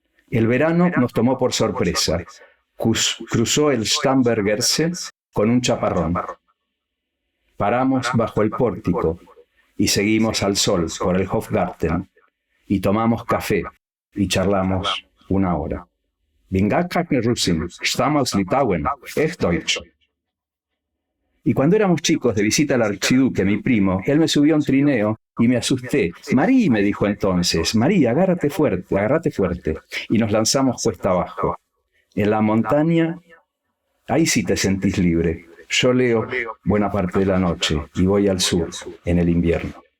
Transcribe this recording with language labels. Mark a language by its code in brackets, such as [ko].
[es] El verano nos tomó por sorpresa, cruzó el Starnbergerse con un chaparrón. Paramos bajo el pórtico y seguimos al sol por el Hofgarten, y tomamos café y charlamos una hora. [de] Russin, stamm aus Litauen, echt Deutsch. [es] Y cuando éramos chicos de visita al archiduque, mi primo, él me subió a un trineo y me asusté. Marí, me dijo entonces, Marí, agárrate fuerte. Y nos lanzamos cuesta abajo. En la montaña, ahí sí te sentís libre. Yo leo buena parte de la noche y voy al sur en el invierno.